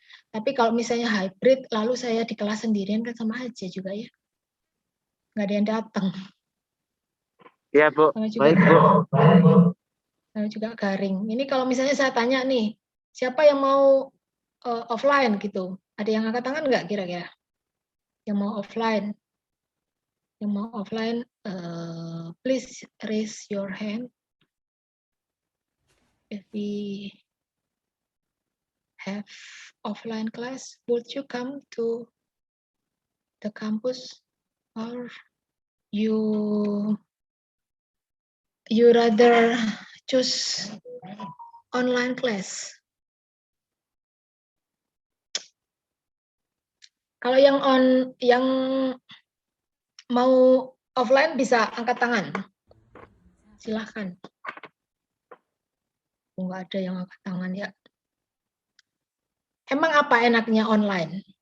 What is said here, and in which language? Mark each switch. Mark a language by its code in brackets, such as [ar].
[id] Tapi kalau misalnya hybrid, lalu saya di kelas sendirian kan sama aja juga ya. Nggak ada yang datang. Iya, Bu. Sama juga, Baik, Bu. sama juga garing. Ini kalau misalnya saya tanya nih, siapa yang mau offline gitu? Ada yang angkat tangan nggak kira-kira? Yang mau offline? [en] Yang mau offline, please raise your hand. If we have offline class, would you come to the campus, or you rather choose online class? [id] Kalau yang mau offline bisa angkat tangan. Silahkan. Nggak ada yang angkat tangan ya. Emang apa enaknya online?